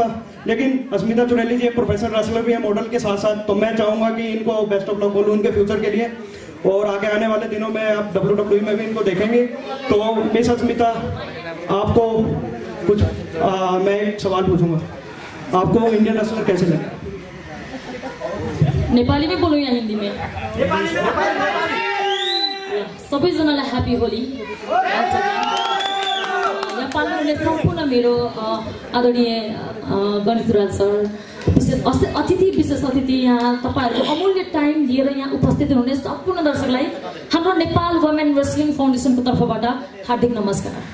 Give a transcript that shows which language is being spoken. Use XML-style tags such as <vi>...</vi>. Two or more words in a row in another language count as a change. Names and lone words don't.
<hi>लेकिन अस्मिता चुड़ैली जी एक</hi> <en>professional wrestler</en> <hi>भी है मॉडल के साथ साथ, तो मैं चाहूँगा कि इनको</hi> <en>best of luck</en> <hi>बोलूँ उनके फ्यूचर के लिए, और आगे आने वाले दिनों में आप WWE में भी इनको देखेंगे। तो मिस अस्मिता, आपको कुछ मैं एक सवाल पूछूंगा, आपको</hi> <en>Indian wrestler</en> <hi>कैसे लगे? नेपाली में बोलूँ या हिंदी में?</hi> <ne>सबैजनालाई ह्यापी होली। यहाँ पाल्नुहुने सम्पूर्ण मेरो आदरणीय गणेश दुराल सर, विशेष अतिथि यहाँ तपाईँहरूको अमूल्य टाइम लिएर यहाँ उपस्थित हुने सम्पूर्ण दर्शकलाई हाम्रो नेपाल वुमेन रेसलिङ फाउन्डेसनको तर्फबाट हार्दिक नमस्कार।</ne>